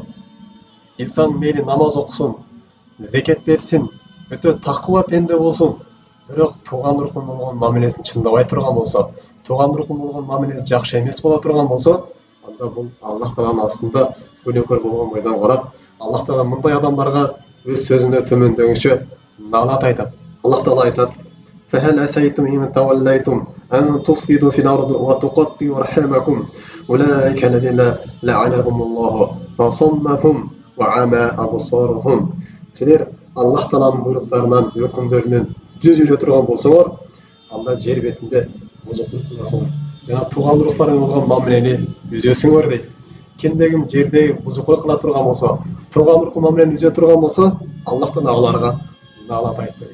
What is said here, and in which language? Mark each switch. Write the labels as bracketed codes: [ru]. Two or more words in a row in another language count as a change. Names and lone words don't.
[ky] Инсан мейли намаз окусун, зекет берсин, өтө такыба пенде болсун, бирок туган уругун болгон мамилесин чындабай турган болсо, туган уругун болгон мамилеси жакшы эмес боло турган болсо, анда бул Аллах Тааланын астында күнөөкөр болгон бойдон калат. Аллах Таала мындай адамдарга өз сөзүндө төмөндөгүчө наалат айтат. Аллах Таала айтат: [ar] "فهل عسيتم إن توليتم أن تفسدوا في الأرض وتقطعوا أرحامكم أولئك الذين لعنهم الله فأصمهم وأعمى أبصارهم." [ky] Силер Аллах Тааланын буйруктарынан, өкүмдөрүнөн жүз жүрө турган болсоңор, анда жер бетинде бузуктук кыласыңар. Жана туган уруктарың болгон мамилени үзөсүңөр дейт. Кимде-ким жердеги бузукой кыла турган болсо, туган уругун мамилени үзө турган болсо, Аллах Таала аларга налап айтты.